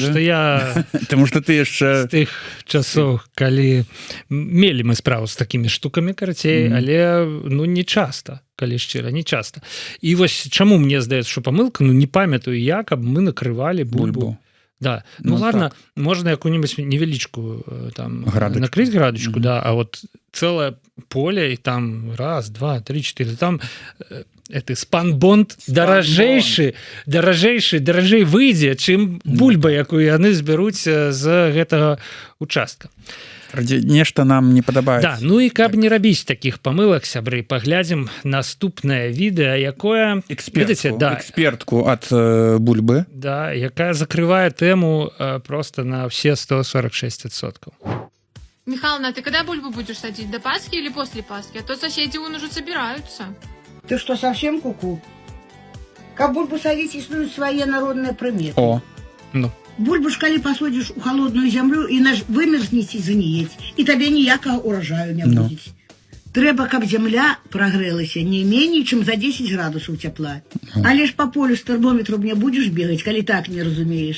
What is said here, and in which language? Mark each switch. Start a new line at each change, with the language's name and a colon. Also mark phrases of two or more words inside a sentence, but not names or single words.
Belarusian: што ты яшчэ... З тых часоў, калі мелі мы справу з такімі штукамі, карацей, але, ну, не часта, калі шчыра, не часта. І вось чаму мне здаецца, што памылка, ну, не памятаю я, каб мы накрывалі бульбу.
Russian: Да, ну ладно, так. Можно какую-нибудь невеличку там накрыть градочку, да, а вот целое поле, и там 1, 2, 3, 4, там это спанбонд
Belarusian: даражэйшы выйдзе, чым бульба, якую яны збяруць з гэтага участка. Нешта нам не падабаецца. Да, ну і каб не рабіць такіх памылак, сябры, паглядзім наступнае відэа, якое... Экспертку ад бульбы. Да, якая закрывае тэму
Russian: просто на все
Belarusian: 146%.
Russian: Михайловна, ты когда бульбу будешь садить? До Пасхи или после Пасхи? А то соседи вон уже собираются. Ты что, совсем куку? Как бульбу садить,
Belarusian: існуюць свае народныя прыметы. О, ну. Бульбу ж калі пасадзіш у холодную зямлю і вымерзнець і згніець, і табе ніякага ўражаю не будзе. Трэба, каб зямля прагрэлася не меней, чым за 10 градусаў цяпла. Але ж па полю з тэрмометром не будзеш бегаць, калі так не разумееш.